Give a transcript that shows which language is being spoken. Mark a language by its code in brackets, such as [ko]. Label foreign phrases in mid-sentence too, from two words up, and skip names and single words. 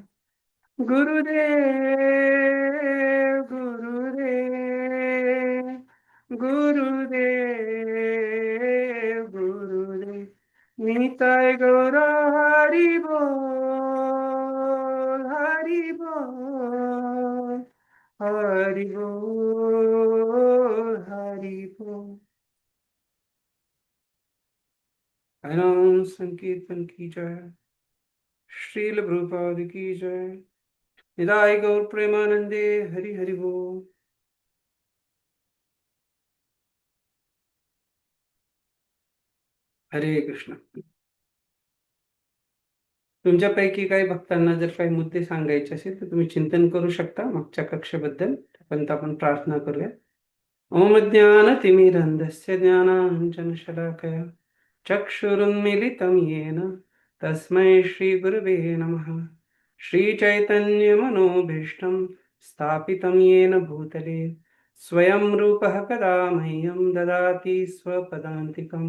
[bn] गुरुदेव निताय गौर हरि बोल हरि बोल हरि बोल हरि बोल। [hi] हरिनाम संकीर्तन की जय। श्रील प्रभुपाद की जय। [bn] निताय गौर प्रेमानंदे हरि हरि बोल। [hi] हरे कृष्ण। [mr] तुमच्यापैकी काही भक्तांना जर काही मुद्दे सांगायचे असेल तर तुम्ही चिंतन करू शकता मागच्या कक्षेबद्दल. आपण प्रार्थना करूया. [sa] ओम ज्ञानतिमिरन्धस्य ज्ञानाञ्जनशलाकया चक्षुरुन्मीलितं येन तस्मै श्रीगुरवे नमः। श्रीचैतन्यमनोभीष्टं स्थापितं येन भूतले स्वयं रूपः कदा मह्यं ददाति स्वपदान्तिकं।